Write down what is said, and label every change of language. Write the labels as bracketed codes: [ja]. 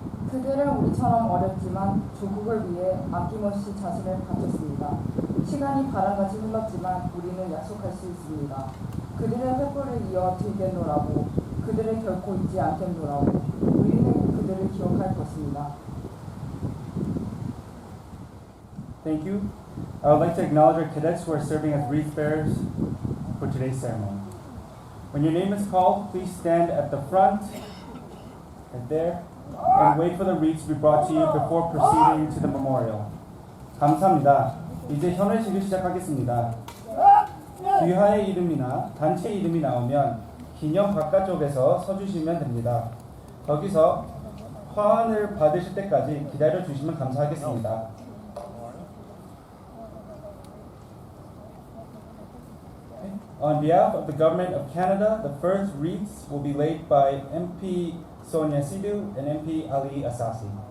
[ko] 그들은 우리처럼 어렸지만 조국을 위해 아낌없이 자신을 바쳤습니다. 시간이 바람같이 흘렀지만 우리는 약속할 수 있습니다. 그들의 횃불을 이어 들겠노라고, 그들을 결코 잊지 않겠노라고, 우리는 그들을 기억할 것입니다. [en] Thank you. I would like to acknowledge our cadets who are serving as wreath bearers for today's ceremony. When your name is called, please stand at the front, right there, and wait for the wreaths to be brought to you before proceeding to the memorial. [ko] 감사합니다. 이제 현회식을 시작하겠습니다. 귀하의 이름이나 단체 이름이 나오면 기념 바깥쪽에서 서주시면 됩니다. 거기서 화환을 받으실 때까지 기다려 주시면 감사하겠습니다. [en] On behalf of the Government of Canada, the first wreaths will be laid by MP Sonia Sidhu and MP Ali Asasi.